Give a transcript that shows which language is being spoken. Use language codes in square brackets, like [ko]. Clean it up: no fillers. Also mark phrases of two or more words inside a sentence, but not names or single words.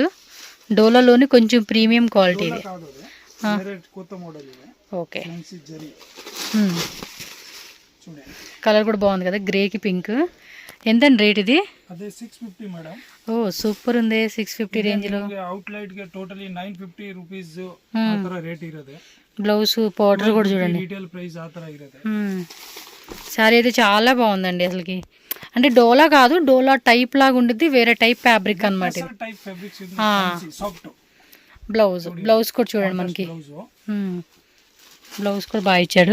[te] డోలాలోని కొంచెం ప్రీమియం క్వాలిటీ ఇది. ఓకే, చూడండి కలర్ కూడా బాగుంది కదా, గ్రేకి పింక్. ఎంతండి రేట్ ఇది? అదే 650 మేడం. ఓ సూపర్ ఉంది, 650 ರೇಂಜ್లో. [kn] అవుట్లైట్ ಗೆ ಟೋಟಲಿ 950 ರೂಪೀಸ್ ಆ ತರ ರೇಟ್ ಇರುತ್ತೆ. [te] బ్లౌజ్ పౌడర్ కూడా చూడండి, [en] retail price [kn] ఆ ತರ ఇರುತ್ತೆ. [te] సారీ అయితే చాలా బాగుందండి అసలుకి. అంటే డోలా కాదు, డోలా టైప్ లాగా ఉంటుంది, వేరే టైప్ ఫ్యాబ్రిక్ అన్నమాట ఇది. టైప్ ఫ్యాబ్రిక్స్ సాఫ్ట్. బ్లౌజ్ కూడా చూడండి మనకి, బ్లౌజ్ కూడా బాగా ఇచ్చాడు.